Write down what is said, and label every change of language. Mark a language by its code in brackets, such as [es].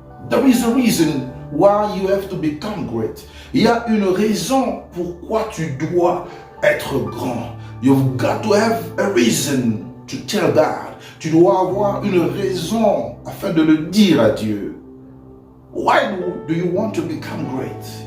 [en] There is a reason why you have to become great. [fr] Il y a une raison pourquoi tu dois être grand. [en] You've got to have a reason to tell God. [fr] Tu dois avoir une raison afin de le dire à Dieu. [en] Why do you want to become great?